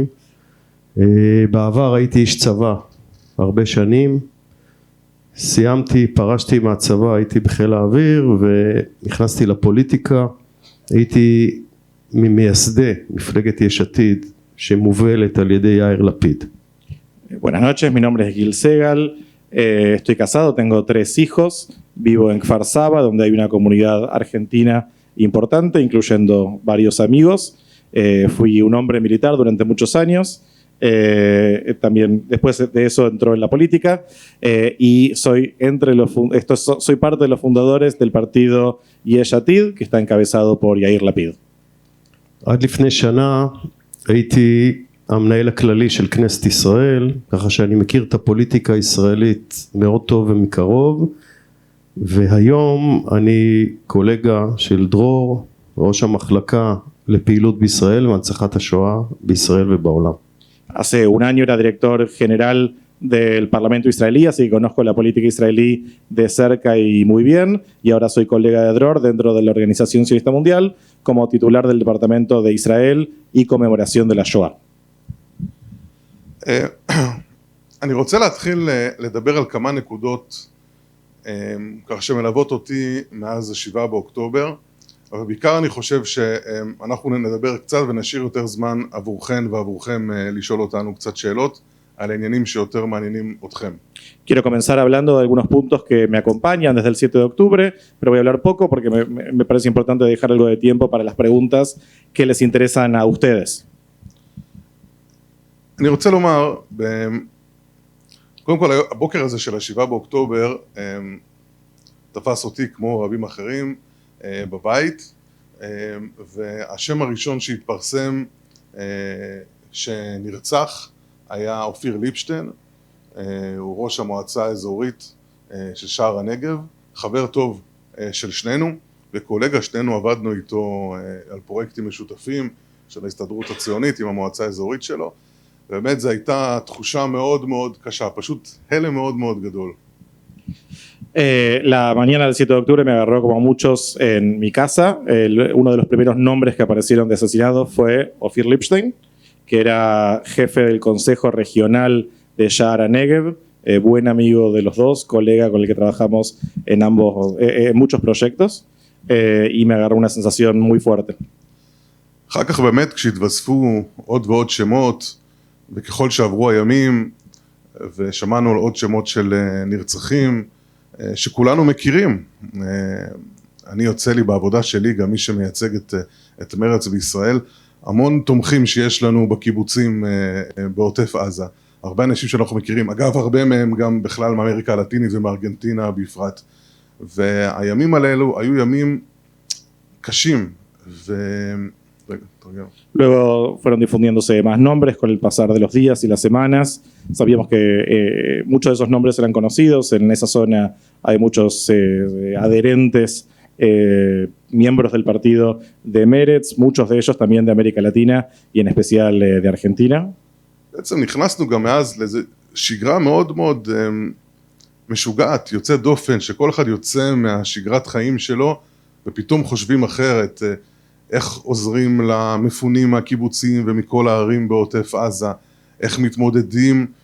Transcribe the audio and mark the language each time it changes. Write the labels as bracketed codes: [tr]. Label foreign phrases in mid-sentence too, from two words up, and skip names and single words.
[he] בעבר הייתי איש צבא הרבה שנים, סיימתי, פרשתי מהצבא, הייתי בחיל האוויר ונכנסתי לפוליטיקה, הייתי ממייסדי מפלגת יש עתיד שמובלת על ידי יאיר לפיד. [es] Buenas noches, mi nombre es Gil Segal, estoy casado, tengo 3 hijos, vivo en Kfar Saba, donde hay una comunidad argentina importante, incluyendo varios amigos. Fui un hombre militar durante muchos años, También después de eso entró en la política y soy parte de los fundadores del partido Yesh Atid, que está encabezado por Yair Lapid. [he] עד לפני שנה הייתי המנהל הכללי של כנסת ישראל, ככה שאני מכיר את הפוליטיקה הישראלית מאוד טוב ומקרוב, והיום אני קולגה של דרור, ראש המחלקה לפעילות בישראל והנצחת השואה בישראל ובעולם. [es] Hace un año era director general del Parlamento israelí, así que conozco la política israelí de cerca y muy bien, y ahora soy colega de Dror dentro de la Organización Sionista Mundial como titular del Departamento de Israel y Conmemoración de la Shoah. [he] אני רוצה להתחיל לדבר על כמה נקודות כך שמלוות אותי מאז 7 באוקטובר, אבל בעיקר אני חושב שאנחנו נדבר קצת ונשאיר יותר זמן עבורכן ועבורכם לשאול אותנו קצת שאלות על העניינים שיותר מעניינים אתכם. [es] Quiero comenzar hablando de algunos puntos que me acompañan desde el 7 de octubre, pero voy a hablar poco porque me parece importante dejar algo de tiempo para las preguntas que les interesan a ustedes. [he] אני רוצה לומר, קודם כל הבוקר הזה של 7 באוקטובר תפס אותי כמו רבים אחרים בבית, והשם הראשון שהתפרסם שנרצח היה אופיר ליבשטיין, הוא ראש המועצה האזורית של שער הנגב, חבר טוב של שנינו וקולגה, שנינו עבדנו איתו על פרויקטים משותפים של ההסתדרות הציונית עם המועצה האזורית שלו, באמת זו הייתה תחושה מאוד מאוד קשה, פשוט הלם מאוד מאוד גדול. [es] La mañana del 7 de octubre me agarró como a muchos en mi casa. Uno de los primeros nombres que aparecieron de asesinados fue Ofir Lipstein, que era jefe del Consejo Regional de Sha'ar HaNegev, buen amigo de los dos, colega con el que trabajamos en muchos proyectos, y me agarró una sensación muy fuerte. [he] אחר כך באמת כשהתווספו עוד ועוד שמות, וככל שעברו הימים, ושמענו על עוד שמות של נרצחים, שכולנו מכירים. אני יוצא לי בעבודה שלי, גם מי שמייצג את מרץ בישראל, המון תומכים שיש לנו בקיבוצים בעוטף עזה. הרבה אנשים שאנחנו מכירים, אגב הרבה מהם גם בכלל מאמריקה הלטינית ומארגנטינה בפרט. והימים האלו היו ימים קשים. [es] Luego fueron difundiéndose más nombres con el pasar de los días y las semanas. Sabíamos que muchos de esos nombres eran conocidos. En esa zona hay muchos adherentes, miembros del partido de Meretz, muchos de ellos también de América Latina y en especial de Argentina. [he] בעצם נכנסנו גם מאז לאיזו שגרה מאוד מאוד משוגעת, יוצאת דופן, שכל אחד יוצא מהשגרת חיים שלו ופתאום חושבים אחרת, איך עוזרים למפונים מהקיבוצים ומכל הערים בעוטף עזה, איך מתמודדים